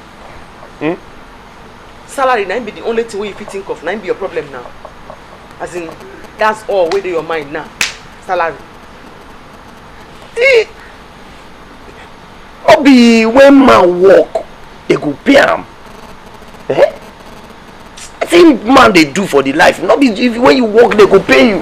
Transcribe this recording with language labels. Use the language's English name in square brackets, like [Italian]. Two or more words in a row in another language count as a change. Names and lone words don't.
[Nigerian Pidgin] Salary na be the only thing wey you fit think of. Na be your problem now. As in, that's all wey dey your mind now. Salary. See, no be when man work, they go pay am. Eh? I think man they do for the life. Not be if when you work they go pay you.